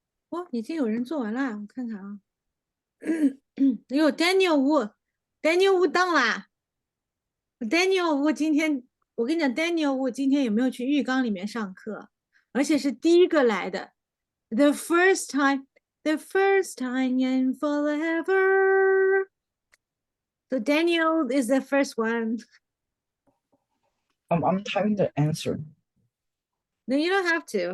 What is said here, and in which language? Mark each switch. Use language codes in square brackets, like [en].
[zh] 哦，已经有人做完了，我看看啊。哟，Daniel Wu，Daniel Wu 到啦。 Daniel Wu 今天，我跟你讲，Daniel Wu 今天有没有去浴缸里面上课？而且是第一个来的， [en] the first time in forever. So Daniel is the first one. I'm typing the answer. No, you don't have to.